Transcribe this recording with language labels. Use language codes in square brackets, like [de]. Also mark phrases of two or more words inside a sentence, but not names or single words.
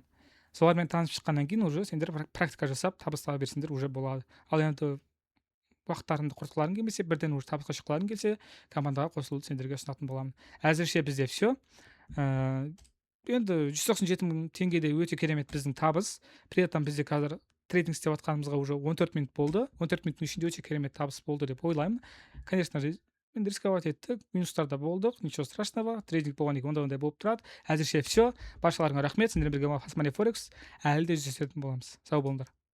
[kk] Солармен танысып шыққаннан кейін уже сендер практика жасап табыс таба берсеңдер уже болады. Ал енді уақыттарыңды құртқыларың келмесе, бірден уже табысқа шыққыларың келсе, командаға қосылуды сендерге ұсынатын боламын. Әзірше бізде все. Енді 197 000 теңгеде өте керемет біздің табыс. [ru] При этом [kk] бізде қазір трейдинг істеп жатқанымызға уже 14 минут болды. 14 минуттың ішінде өте керемет табыс болды деп ойлаймын. [ru] Конечно же, [kk] енді рисковать еттік, минустарда болдық, [ru] ничего страшного, [kk] трейдинг болған екен, ондай болып тұрады. Әзірше все. Баршаларыңа рахмет, сендермен бірге Фастмани Форекс әлі де жүздесетін боламыз. Сау болыңдар.